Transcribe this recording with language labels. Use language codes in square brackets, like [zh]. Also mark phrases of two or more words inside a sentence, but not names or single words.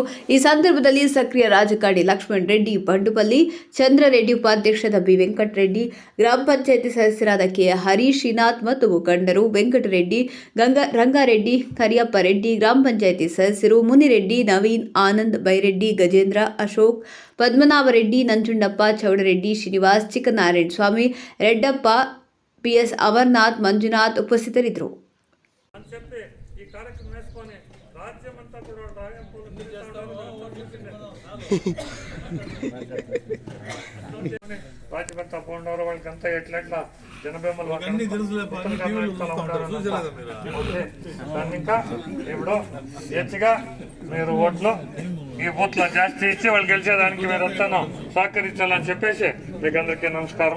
[kn] ಈ ಸಂದರ್ಭದಲ್ಲಿ ಸಕ್ರಿಯ ರಾಜಕಾರಣಿ ಲಕ್ಷ್ಮಣ್ ರೆಡ್ಡಿ ಬಂಡುಪಲ್ಲಿ, ಚಂದ್ರರೆಡ್ಡಿ, ಉಪಾಧ್ಯಕ್ಷರಾದ ಬಿ ವೆಂಕಟರೆಡ್ಡಿ, ಗ್ರಾಮ ಪಂಚಾಯಿತಿ ಸದಸ್ಯರಾದ ಕೆ ಹರೀಶ್ ಶ್ರೀನಾಥ್ ಮತ್ತು ಮುಖಂಡರು ವೆಂಕಟರೆಡ್ಡಿ, ರಂಗಾರೆಡ್ಡಿ, ಕರಿಯಪ್ಪ ರೆಡ್ಡಿ, ಗ್ರಾಮ ಪಂಚಾಯಿತಿ ಸದಸ್ಯರು ಮುನಿರೆಡ್ಡಿ, ನವೀನ್, ಆನಂದ್, ಬೈರೆಡ್ಡಿ, ಗಜೇಂದ್ರ, ಅಶೋಕ್, ಪದ್ಮನಾಭರೆಡ್ಡಿ, ನಂಜುಂಡಪ್ಪ, ಚೌಡರೆಡ್ಡಿ, ಶ್ರೀನಿವಾಸ್, ಚಿಕ್ಕನಾರಾಯಣ ಸ್ವಾಮಿ, ರೆಡ್ಡಪ್ಪ, ಪಿಎಸ್ ಅಮರನಾಥ್, ಮಂಜುನಾಥ್ ಉಪಸ್ಥಿತರಿದ್ದರು. [te] రాజ్యమంతా పోండవరు వాళ్ళకంతా ఎట్లెట్లా జనబేమలు ఇంకా ఇప్పుడు హెచ్చుగా మీరు ఓట్లు ఈ బూత్లో జాస్తి ఇచ్చి వాళ్ళు గెలిచేదానికి మీరు వస్తాను సహకరించాలని చెప్పేసి మీకు అందరికీ నమస్కారం.